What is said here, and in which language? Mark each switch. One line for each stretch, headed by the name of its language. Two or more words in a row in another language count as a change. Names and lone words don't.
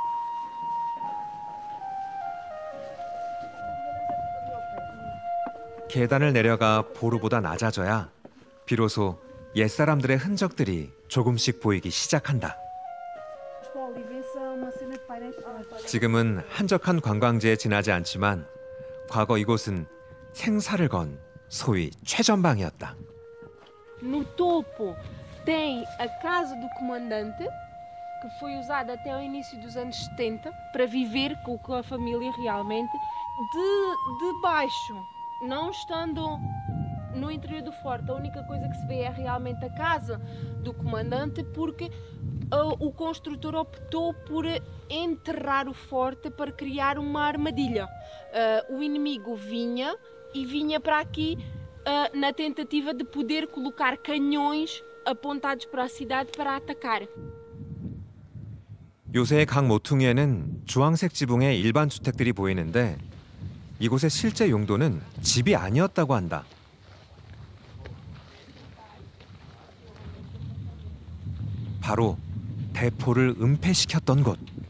Korean: 계단을 내려가 보루보다 낮아져야 비로소 옛사람들의 흔적들이 조금씩 보이기 시작한다. 지금은 한적한 관광지에 지나지 않지만 과거 이곳은 생사를 건 소위 최전방이었다.
Portuguese: No topo tem a casa do comandante, que foi usada até o início dos anos 70 para viver com a família realmente. De baixo, não estando no interior do forte, a única coisa que se vê é realmente a casa do comandante, porque o construtor optou por enterrar o forte para criar uma armadilha. O inimigo vinha para aqui na tentativa de poder colocar canhões apontados para a cidade para atacar.
Korean: 요새의 각 모퉁이에는 주황색 지붕의 일반 주택들이 보이는데 이곳의 실제 용도는 집이 아니었다고 한다. 바로 대포를 은폐시켰던 곳.